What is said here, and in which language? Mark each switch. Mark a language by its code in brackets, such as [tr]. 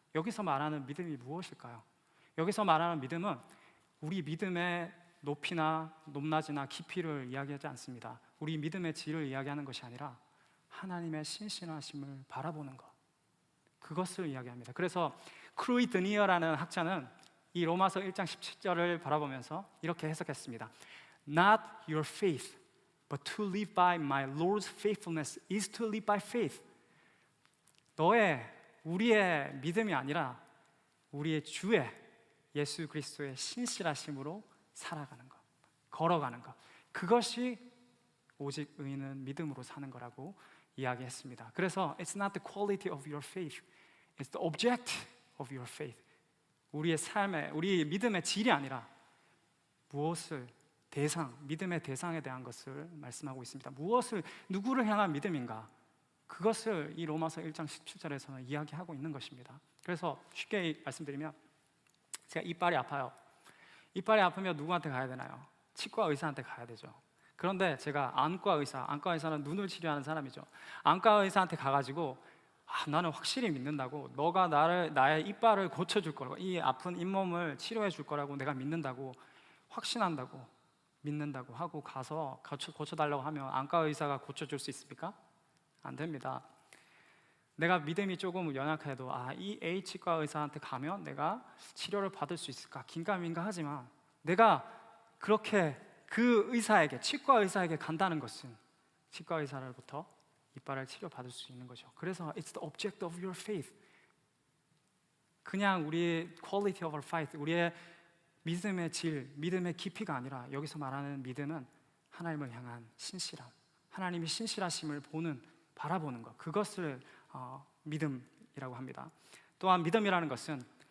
[ko] 여기서 말하는 믿음이 무엇일까요? 여기서 말하는 믿음은 우리 믿음의 높이나 높낮이나 깊이를 이야기하지 않습니다. 우리 믿음의 질을 이야기하는 것이 아니라 하나님의 신실하심을 바라보는 것, 그것을 이야기합니다. 그래서 크루이드니어라는 학자는 이 로마서 1장 17절을 바라보면서 이렇게 해석했습니다. [en] Not your faith, but to live by my Lord's faithfulness is to live by faith. [ko] 우리의 믿음이 아니라 우리의 주의 예수 그리스도의 신실하심으로 살아가는 것, 걸어가는 것, 그것이 오직 의인은 믿음으로 사는 거라고 이야기했습니다. [en] 그래서 it's not the quality of your faith, it's the object of your faith. [ko] 우리의 삶의, 우리 믿음의 질이 아니라 무엇을 믿음의 대상에 대한 것을 말씀하고 있습니다. 누구를 향한 믿음인가? 그것을 이 로마서 1장 17절에서는 이야기하고 있는 것입니다. 그래서 쉽게 말씀드리면, 제가 이빨이 아파요. 이빨이 아프면 누구한테 가야 되나요? 치과 의사한테 가야 되죠. 그런데 제가 안과 의사는 눈을 치료하는 사람이죠. 안과 의사한테 가가지고 나는 확실히 믿는다고, 너가 나의 이빨을 고쳐줄 거라고, 이 아픈 잇몸을 치료해 줄 거라고 내가 믿는다고, 확신한다고, 믿는다고 하고 가서 고쳐달라고 하면 안과 의사가 고쳐줄 수 있습니까? 안 됩니다. 내가 믿음이 조금 연약해도 이 A 치과 의사한테 가면 내가 치료를 받을 수 있을까 긴가민가 하지만, 내가 그렇게 그 의사에게, 치과 의사에게 간다는 것은 치과 의사로부터 이빨을 치료받을 수 있는 거죠. [en] 그래서 it's the object of your faith. [ko] 그냥 우리의 [en] quality of our faith, [ko] 우리의 믿음의 질, 믿음의 깊이가 아니라 여기서 말하는 믿음은 하나님을 향한 신실함, 하나님이 신실하심을 바라보는 것, 그것을 믿음이라고 합니다. 또한 믿음이라는 것은